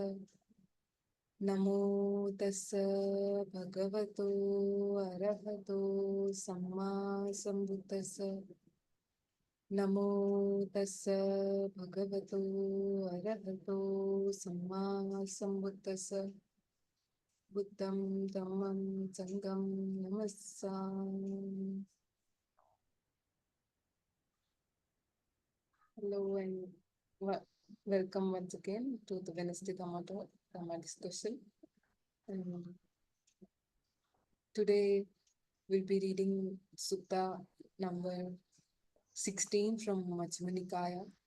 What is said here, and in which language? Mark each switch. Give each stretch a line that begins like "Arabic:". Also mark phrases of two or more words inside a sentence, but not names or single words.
Pali: Namo tassa bhagavato arahato samma sambuddhassa. Namo tassa bhagavato arahato samma sambuddhassa. Buddham dhammam sangham namassami.
English: Hello and welcome once again to the Wednesday Dhamma discussion. And today we'll be reading Sutta number 16 from Majjhima Nikaya.